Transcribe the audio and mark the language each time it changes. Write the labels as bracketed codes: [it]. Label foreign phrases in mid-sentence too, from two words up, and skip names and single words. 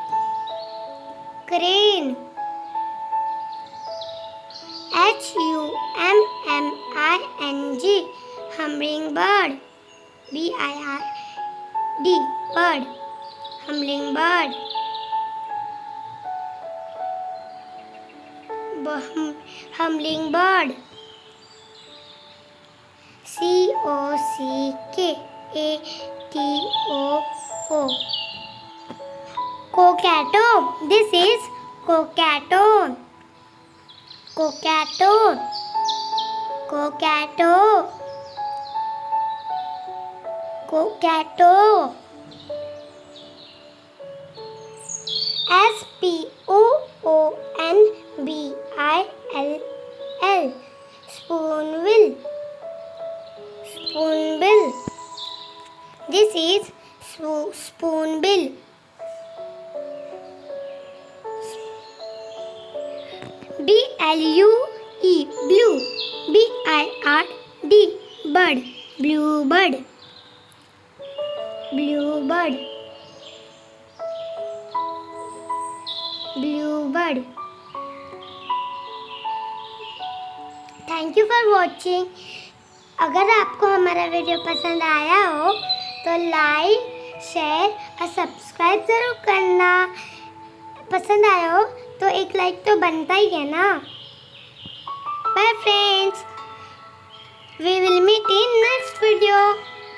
[en] Crane. H-U-M-M-I-N-G. Hummingbird. B-I-R-D. Bird. Hummingbird. Hummingbird. C-O-C-K-A-T-O-O. Cockatoo. This is cockatoo. Cockatoo. Cockatoo. Cockatoo. S-P-O-O-N-B-I-L-L. Spoonbill. Spoonbill. This is spoonbill. B-L-U-E. Blue. B-I-R-D. Bird. Bluebird. Bluebird. Bluebird. Thank you for watching. [hi] अगर आपको हमारा वीडियो पसंद आया हो तो लाइक, शेयर और सब्सक्राइब ज़रूर करना। पसंद आया हो तो एक लाइक तो बनता ही है ना। [en] Bye friends, we will meet in next video.